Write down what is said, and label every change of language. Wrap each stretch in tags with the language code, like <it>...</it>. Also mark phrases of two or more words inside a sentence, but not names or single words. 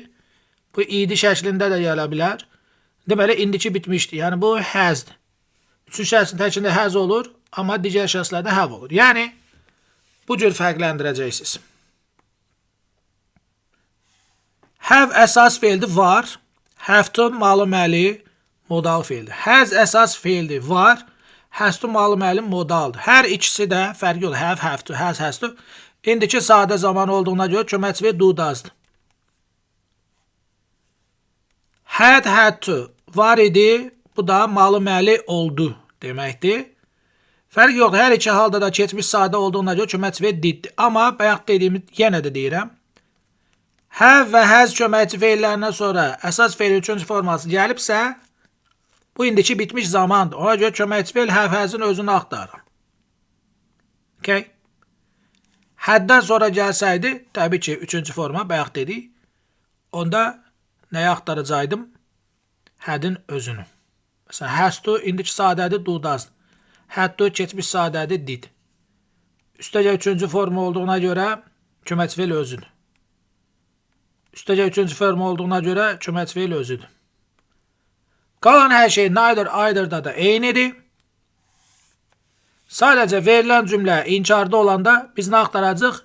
<az>Bu id şəklində də gələ bilər. Deməli, indiki bitmişdir. Yəni, bu hasdır. Üçüncü şəxsin təkində has olur, amma digər şəxslərdə have olur. Yəni, bu cür fərqləndirəcəksiniz. Have əsas feildir, var.</az> <en>Have to</en> <az>malı-məli, modal feildir. Has əsas feildir, var.</az> <en>Has to</en> <az>malı-məli, modaldır. Hər ikisi də fərqi olur.</az> <en>Have to, has to.</en> <az>İndiki sadə zaman olduğuna görə köməkçi və</az> <en>do doesdır. Had to</en> <az>var idi, bu da malı-məli oldu deməkdir. Fərq yox, hər iki halda da keçmiş sadə olduğuna görə köməkçi və diddir. Amma bayaq dediyimi yenə də deyirəm. Have və has köməkçi feillərindən sonra əsas feilin üçüncü forması gəlibsə, bu indiki bitmiş zamandır. Ona görə köməkçi feil</az> <en>have has'ın</en> <az>özünü axtarır. Okay? Haddən sonra gəlsəydi, təbii ki, üçüncü forma bayaq dedik. Onda nəyi axtaracaqdım? Hadin özünü. Məsələn,</az> <en>has to</en> <az>indiki sadədir,</az> <en>do doesdır. Had to</en> <az>keçmiş sadədir, did. Üstəcə üçüncü forma olduğuna görə köməkçi feil özüdür. Üstəcə üçüncü forma olduğuna görə köməkçi feil özüdür. Qalan hər şey</az> <en>neither, either'da</en> <az>da eynidir. Sadəcə verilən cümlə inkarda olanda biz nə axtaracaq?</az>